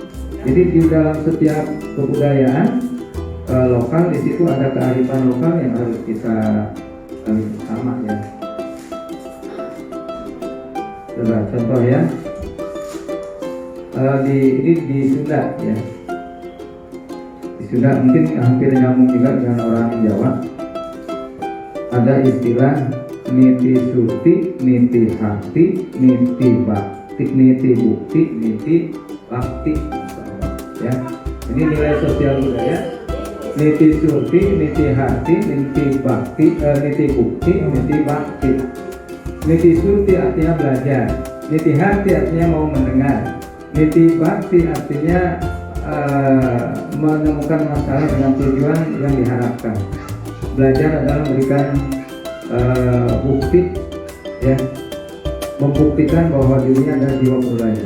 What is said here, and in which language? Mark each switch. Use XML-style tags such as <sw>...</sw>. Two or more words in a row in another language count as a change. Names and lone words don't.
<id>Jadi di dalam setiap kebudayaan lokal, di situ ada kearifan lokal yang harus kita sama ya. Coba contoh ya, ini di Sunda ya. Di Sunda mungkin hampir nyambung juga dengan orang Jawa. Ada istilah</id> <su>niti suti, niti hati, niti bakti, niti bukti, niti bakti.</su> <id>Ya, ini nilai sosial budaya.</id> <su>Niti suti, niti hati, niti bakti, niti bukti, niti bakti. Niti suti</su> <id>artinya belajar.</id> <su>Niti hati</su> <id>artinya mau mendengar.</id> <su>Niti bakti</su> <id>artinya menemukan masalah dengan tujuan yang diharapkan. Belajar adalah memberikan bukti, ya, membuktikan bahwa dirinya adalah jiwa belajar.</id>